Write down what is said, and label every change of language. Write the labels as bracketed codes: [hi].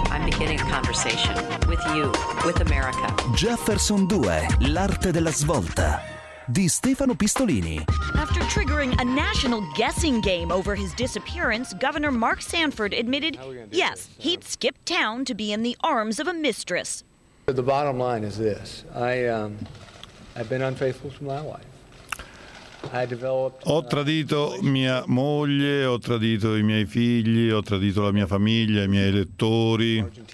[en] I'm beginning a conversation with you, with America. [it] Jefferson 2, l'arte della svolta. Di Stefano Pistolini. [en] After triggering a national guessing game over his disappearance, Governor Mark Sanford admitted, yes, he'd skipped town to be in the arms of a mistress. The bottom line is this. I've been unfaithful to my wife. [it] Ho tradito mia moglie, ho tradito i miei figli, ho tradito la mia famiglia, i miei elettori.